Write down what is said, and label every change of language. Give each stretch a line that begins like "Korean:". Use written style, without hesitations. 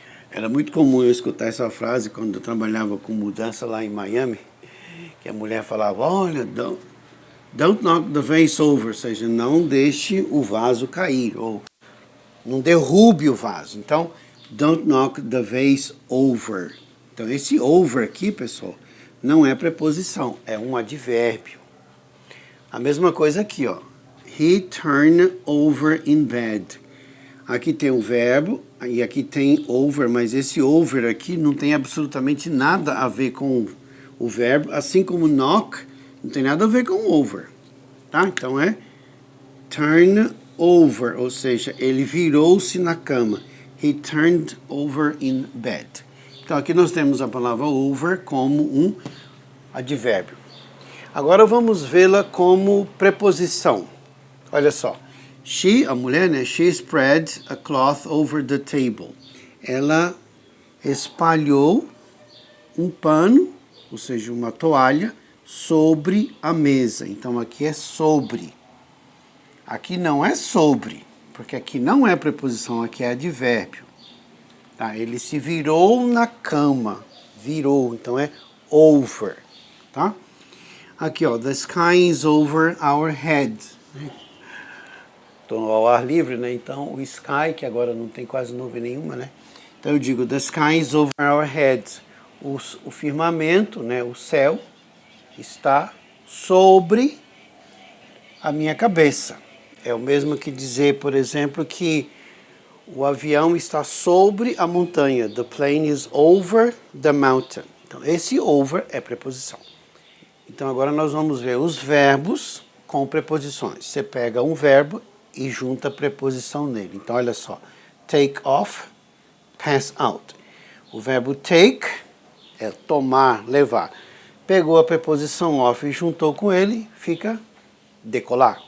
Portuguese: Era muito comum eu escutar essa frase quando eu trabalhava com mudança lá em Miami, que a mulher falava, olha,
English: don't knock the vase over,
Portuguese: ou seja, não deixe o vaso cair, ou não derrube o vaso. Então,
English: don't knock the vase over.
Portuguese: Então, esse over aqui, pessoal, não é preposição, é um advérbio. A mesma coisa aqui, ó.
English: He turned over in bed.
Portuguese: Aqui tem o verbo e aqui tem over, mas esse over aqui não tem absolutamente nada a ver com o verbo, assim como knock não tem nada a ver com over, tá? Então é turn over, ou seja, ele virou-se na cama.
English: He turned over in bed.
Portuguese: Então aqui nós temos a palavra over como um advérbio. Agora vamos vê-la como preposição. Olha só. She, a mulher, né?
English: She spread a cloth over the table.
Portuguese: Ela espalhou um pano, ou seja, uma toalha, sobre a mesa. Então aqui é sobre. Aqui não é sobre, porque aqui não é preposição, aqui é advérbio. Tá? Ele se virou na cama. Virou, então é over. Tá? Aqui, ó,
English: the sky is over our head.
Portuguese: Estou ao ar livre, né? Então o sky, que agora não tem quase nuvem nenhuma, né? Então eu digo,
English: the sky is over our head.
Portuguese: O firmamento, né? O céu está sobre a minha cabeça. É o mesmo que dizer, por exemplo, que o avião está sobre a montanha.
English: The plane is over the mountain.
Portuguese: Então esse over é preposição. Então agora nós vamos ver os verbos com preposições. Você pega um verbo e junta a preposição nele. Então olha só, take off, pass out. O verbo take é tomar, levar. Pegou a preposição off e juntou com ele, fica decolar.